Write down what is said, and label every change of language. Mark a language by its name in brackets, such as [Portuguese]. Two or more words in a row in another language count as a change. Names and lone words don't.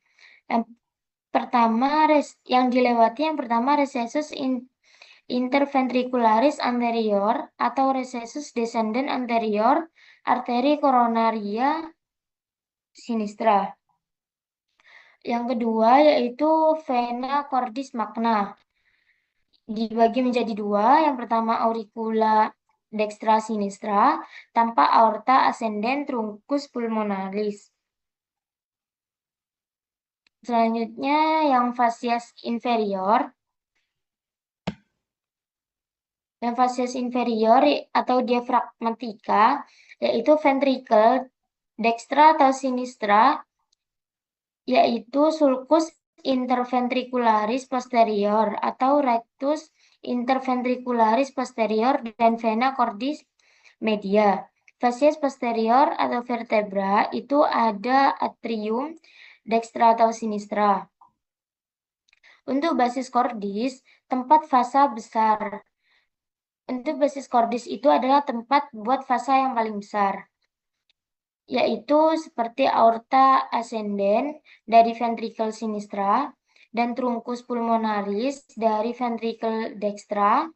[Indonesian] Yang dilewati yang pertama [Latin] recessus interventricularis anterior [Indonesian] atau [Latin] recessus descendens anterior [Indonesian] arteri [Latin] coronaria sinistra. [Indonesian] Yang kedua yaitu [Latin] vena cordis magna. [Indonesian] Dibagi menjadi dua. Yang pertama [Latin] auricula dextra sinistra [Indonesian] tanpa [Latin] aorta ascendens truncus pulmonalis. [Indonesian] Selanjutnya yang [Latin] facies inferior. [Indonesian] Yang [Latin] facies inferior [Indonesian] atau diafragmatika yaitu ventricle dextra atau sinistra yaitu [Latin] sulcus interventricularis posterior [Indonesian] atau [Latin] rectus interventricularis posterior [Indonesian] dan [Latin] vena cordis media. Facies posterior [Indonesian] atau vertebra itu ada atrium dextra atau sinistra. Untuk [Latin] basis cordis, [Indonesian] tempat vasa besar. Untuk [Latin] basis cordis [Indonesian] itu adalah tempat buat vasa yang paling besar, yaitu seperti [Latin] aorta ascendens [Indonesian] dari ventricle sinistra dan [Latin] truncus pulmonaris [Indonesian] dari ventricle dextra.